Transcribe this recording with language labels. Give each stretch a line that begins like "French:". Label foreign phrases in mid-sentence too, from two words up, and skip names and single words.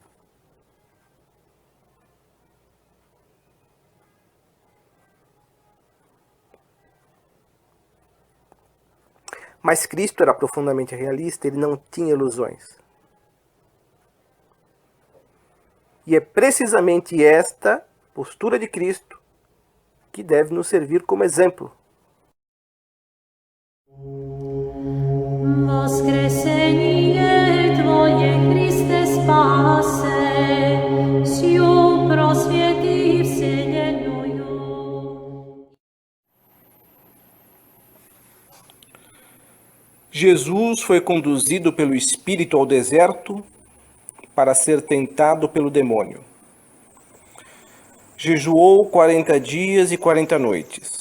Portuguese: Mas Cristo era profundamente realista, ele não tinha ilusões. E é precisamente esta postura de Cristo que deve nos servir como exemplo.
Church Slavic: Воскресение Твое, Христе, спасе, сию просвети вселенную.
Portuguese: Jesus foi conduzido pelo Espírito ao deserto para ser tentado pelo demônio. Jejuou 40 dias e 40 noites.